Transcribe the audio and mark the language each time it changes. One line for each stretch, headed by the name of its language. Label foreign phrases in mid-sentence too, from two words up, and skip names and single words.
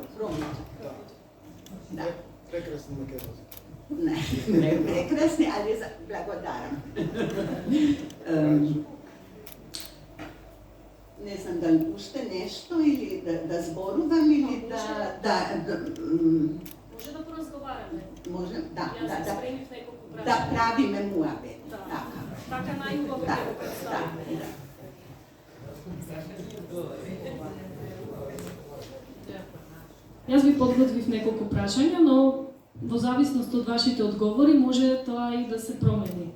Serbian: Kroničar. Da. Prekrasni makedonski. Ne prekrasni, ali blagodaram. Ne znam, da li pušte nešto ili da zboruvam ili da...
Macedonian: Може да поразговараме. Може, да. Јас се спремив неколку прашања. Да правиме муабет. Така. Така најубаво Да, ќе го представиме. да. Јас ви подготвив неколку прашања, но во зависност од вашите одговори може тоа и да се промени.